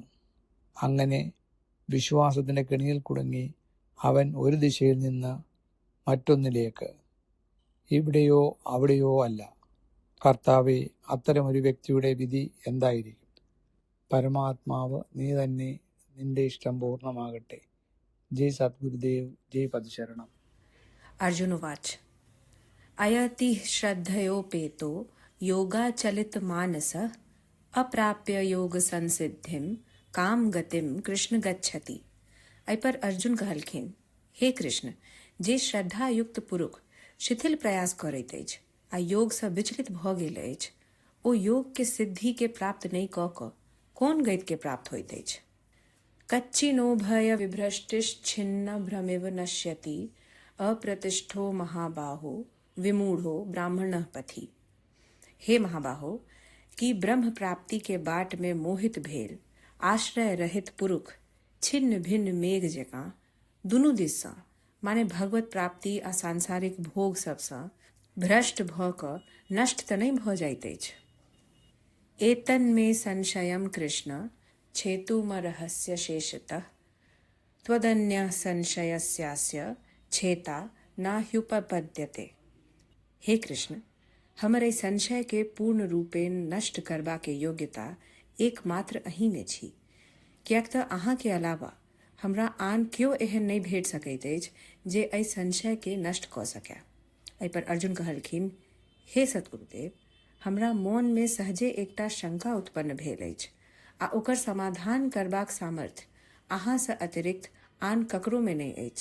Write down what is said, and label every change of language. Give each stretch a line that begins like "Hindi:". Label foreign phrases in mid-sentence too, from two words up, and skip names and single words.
Malayalam: അങ്ങനെ വിശ്വാസത്തിൻ്റെ കെണിയിൽ കുടുങ്ങി അവൻ ഒരു ദിശയിൽ നിന്ന് മറ്റൊന്നിലേക്ക്, ഇവിടെയോ അവിടെയോ അല്ല. കർത്താവെ, അത്തരമൊരു വ്യക്തിയുടെ വിധി എന്തായിരിക്കും? പരമാത്മാവ് നീ തന്നെ, നിന്റെ ഇഷ്ടം പൂർണ്ണമാകട്ടെ. ജയ് സദ്ഗുരുദേവ്, ജയ് പദശരണം.
Sanskrit: अर्जुन उवाच: अयति श्रद्धयोपेतो योगाचलित मानसः अप्राप्य योग संसिद्धिम काम गतिम कृष्ण गच्छति.
Maithili: एहि पर अर्जुन कहलखिन: हे कृष्ण, जे श्रद्धा युक्त पुरुष शिथिल प्रयास करैत अछि आ योग से विचलित भ गेल अछि, ओ योग के सिद्धि के प्राप्त नहीं क क कोन गति के प्राप्त होइत अछि?
Sanskrit: कच्चिनो भय विभ्रष्टिश्छिन्न भ्रमिव नश्यति अप्रतिष्ठो महाबाहो विमूढ़ो ब्राह्मणः पथि.
Maithili: हे महाबाहो, कि ब्रह्म प्राप्ति के बाट में मोहित भेल आश्रय रहित पुरुष छिन्न भिन्न मेघ जकाँ दुनू दिस सँ, माने भगवत प्राप्ति आ सांसारिक भोग सबसँ भ्रष्ट भ क नष्ट त नहीं भ जाइत अछि.
Sanskrit: एतन्मे संशयं कृष्ण छेतुमर्हस्य शेषतः त्वदन्यः संशयस्यास्य छेता नाह्युपपद्यते.
Maithili: हे कृष्ण, हमरे संशय के पूर्ण रूपे नष्ट करबा के योग्यता एकमात्र अहीं में छी, कियाक तऽ अहाँ के अलावा हमरा आन क्यों एहन नहीं भेट सकैत अछि जे एहि संशय के नष्ट कऽ सकय. एहि पर अर्जुन कहलखिन: हे सतगुरुदेव, हमरा मोन में सहजे एकटा शंका उत्पन्न भेल अछि आ ओकर समाधान करबाक सामर्थ्य अहाँ से अतिरिक्त आन ककरो में नहीं अछि.